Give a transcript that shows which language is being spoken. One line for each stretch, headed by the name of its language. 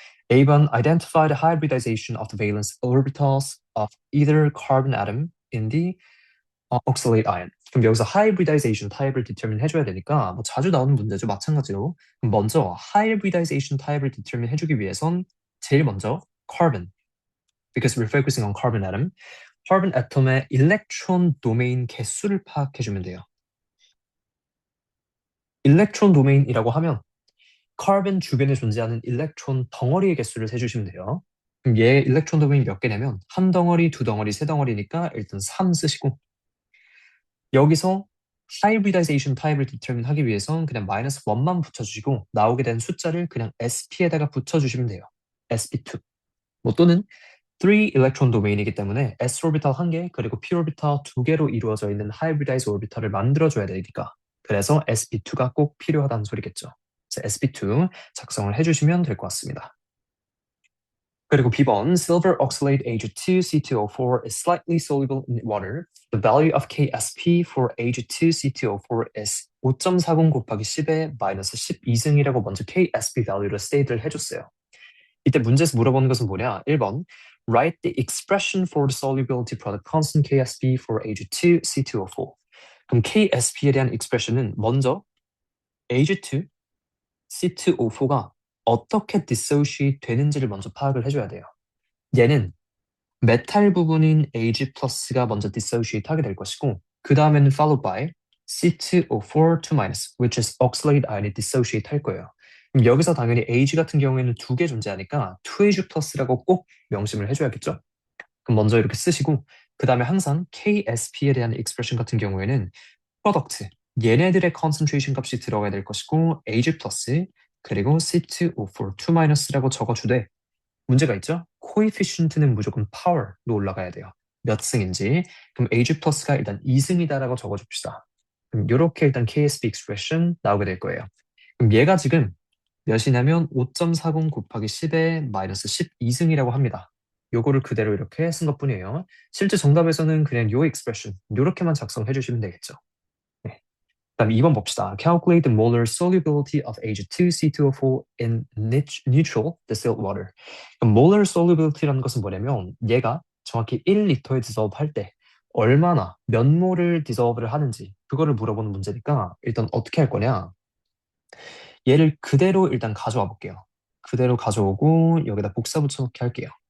English: A1 identified hybridization of the valence orbitals of either carbon atom in the oxalate ion.
Korean: 그럼 여기서 hybridization 타입을 determine 해줘야 되니까 뭐 자주 나오는 문제죠. 마찬가지로. 그럼 먼저 hybridization 타입을 determine 해주기 위해선 제일 먼저 carbon,
English: because we're focusing on carbon atom.
Korean: carbon atom의 electron domain 개수를 파악해주면 돼요. electron domain이라고 하면 carbon 주변에 존재하는 electron 덩어리의 개수를 세주시면 돼요. 그럼 얘 electron domain 몇 개냐면 한 덩어리, 두 덩어리, 세 덩어리니까 일단 3 쓰시고 여기서 hybridization 타입을 determine 하기 위해선 그냥 마이너스 1만 붙여주시고 나오게 된 숫자를 그냥 SP에다가 붙여주시면 돼요. SP2. 뭐 또는 3 electron domain이기 때문에 s orbital 1개 그리고 p orbital 2개로 이루어져 있는 hybridized orbital을 만들어줘야 되니까 그래서 sp2가 꼭 필요하다는 소리겠죠. 그래서 sp2 작성을 해주시면 될 것 같습니다. 그리고 B번
English: silver oxalate Ag2C2O4 is slightly soluble in water. The value of KSP for Ag2C2O4 is 5.40
Korean: 곱하기 10의 마이너스 12승이라고 먼저 KSP value를 state를 해줬어요. 이때 문제에서 물어보는 것은 뭐냐? 1번
English: Write the expression for the solubility product constant KSP for Ag2C2O4.
Korean: 그럼 KSP에 대한 expression은 먼저 Ag2, C2O4가 어떻게 dissociate 되는지를 먼저 파악을 해줘야 돼요. 얘는 메탈 부분인 Ag+가 먼저 dissociate 하게 될 것이고 그 다음에는
English: followed by
Korean: C2O4 2-,
English: which is oxalate ion
Korean: dissociate 할 거예요. 그럼 여기서 당연히 Ag 같은 경우에는 두 개 존재하니까 2Ag 플러스라고 꼭 명심을 해줘야겠죠? 그럼 먼저 이렇게 쓰시고 그 다음에 항상 KSP에 대한 expression 같은 경우에는 프로덕트 얘네들의 concentration 값이 들어가야 될 것이고 Ag 플러스 그리고 C2O4 2-라고 적어주되 문제가 있죠? coefficient는 무조건 power로 올라가야 돼요. 몇 승인지. 그럼 Ag 플러스가 일단 2승이다라고 적어줍시다. 그럼 이렇게 일단 KSP expression 나오게 될 거예요. 그럼 얘가 지금 몇이냐면 5.40 곱하기 10의 마이너스 12승이라고 합니다. 요거를 그대로 이렇게 쓴 것뿐이에요. 실제 정답에서는 그냥 요 expression 요렇게만 작성해 주시면 되겠죠. 네. 그다음 2번 봅시다.
English: Calculate the molar solubility of Ag2C2O4 in neutral distilled water.
Korean: 그럼 molar solubility라는 것은 뭐냐면 얘가 정확히 1리터에 dissolve 할 때 얼마나 몇 몰을 dissolve를 하는지 그거를 물어보는 문제니까 일단 어떻게 할 거냐? 얘를 그대로 일단 가져와 볼게요. 그대로 가져오고 여기다 복사 붙여넣기 할게요.